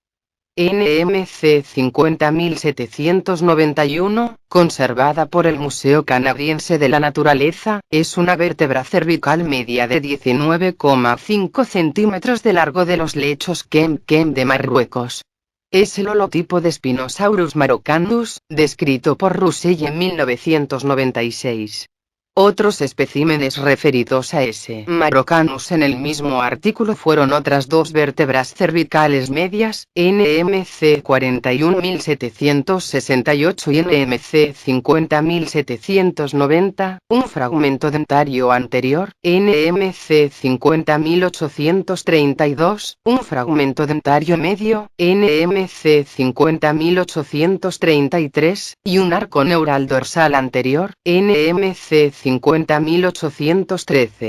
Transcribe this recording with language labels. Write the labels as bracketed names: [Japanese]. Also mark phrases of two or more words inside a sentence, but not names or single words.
[Spanish] NMC 50791, conservada por el Museo Canadiense de la Naturaleza, es una vértebra cervical media de 19,5 centímetros de largo de los lechos Kem de Marruecos. Es el holotipo de Spinosaurus maroccanus, descrito por Russell en 1996. Otros especímenes referidos a S. maroccanus en el mismo artículo fueron otras 2 vértebras cervicales medias, NMC 41768 y NMC 50790, un fragmento dentario anterior, NMC 50832, un fragmento dentario medio, NMC 50833, y un arco neural dorsal anterior, NMC 50813.